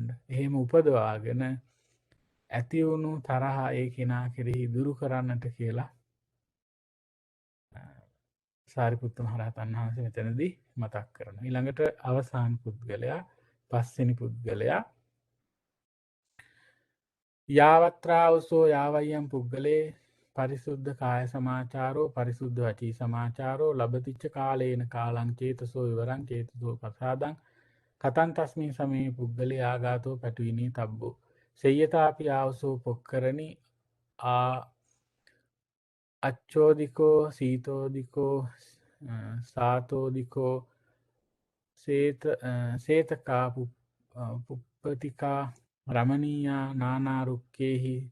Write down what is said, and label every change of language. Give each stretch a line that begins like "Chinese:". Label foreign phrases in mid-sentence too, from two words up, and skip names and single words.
Sinhala: එහෙම උපදවාගෙන ඇතිවුණු තරහා ඒ කෙනා කෙරෙහි දුරු කරන්නට කියලා සාරිපුත්ත මහරහතන් වහන්සේ මෙතනදී මතක් කරන. ඊළඟට අවසාන පුද්ගලයා පස්වෙනි පුද්ගලයා
Pali: යාවත්‍රාවසෝ යාවයියම් පුද්ගලේ පරිසුද්ධ කාය සමාචාරෝ පරිසුද්ධ වචී සමාචාරෝ ලබතිච්ච කාලේන කාලං චේතසෝ විවරං චේතසෝ ප්‍රසාදං කතන් තස්මින් සමයේ පුද්ගලේ ආගාතෝ පැටවිනී තබ්බෝ සෙය්‍යතාපි ආවසෝ පොක්කරණි අච්චෝදිකෝ සීතෝදිකෝ සාතෝදිකෝ සේතකා පුප්පතිකා රමණීයා නානාරුක්කේහි